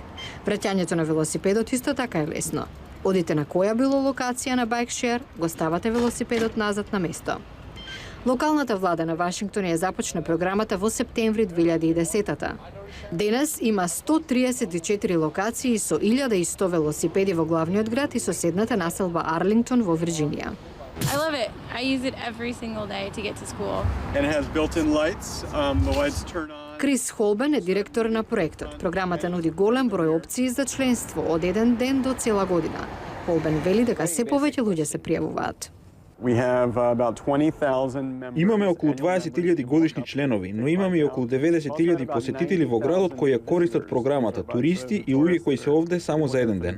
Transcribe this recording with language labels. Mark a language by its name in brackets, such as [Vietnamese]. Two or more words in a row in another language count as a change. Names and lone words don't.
[Macedonian] Враќањето на велосипедот исто така е лесно. Одите на која било локација на байкшер, го ставате велосипедот назад на место. Локалната влада на Вашингтон ја започна програмата во септември 2010-та. Денес има 134 локации со 1100 велосипеди во главниот град и соседната населба Арлингтон во Вирџинија. [English] I love it. I use it every single day to get to school. And it has built-in lights. The lights turn on. [Macedonian] Крис Холбен е директор на проектот. Програмата нуди голем број опции за членство од еден ден до цела година. Холбен вели дека се повеќе луѓе се пријавуваат. Имаме околу 20.000 годишни членови, но имаме и околу 90.000 посетители во градот кои ја користат програмата, туристи и луѓе кои се овде само за еден ден.